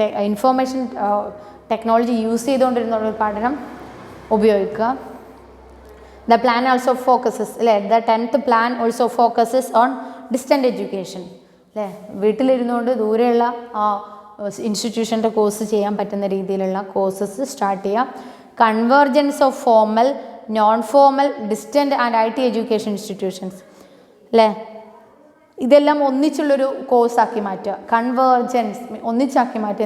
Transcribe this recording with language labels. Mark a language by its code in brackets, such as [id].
[ml] Information technology use ചെയ്തുകൊണ്ടിരുന്ന ഒരു പഠനം ഉപയോഗിക്കുക. [en] The plan also focuses അല്ലേ. The 10th plan also focuses on distant education അല്ലേ. [ml] വീട്ടിലിരുന്നുകൊണ്ട് ദൂരെയുള്ള ഇൻസ്റ്റിറ്റ്യൂഷൻ്റെ കോഴ്സ് ചെയ്യാൻ പറ്റുന്ന രീതിയിലുള്ള കോഴ്സസ് സ്റ്റാർട്ട് ചെയ്യാം. [en] Convergence of formal, non formal, distant and IT education institutions അല്ലേ. [ml] ഇതെല്ലാം ഒന്നിച്ചുള്ളൊരു കോഴ്സാക്കി മാറ്റുക. കൺവേർജൻസ് ഒന്നിച്ചാക്കി മാറ്റുക.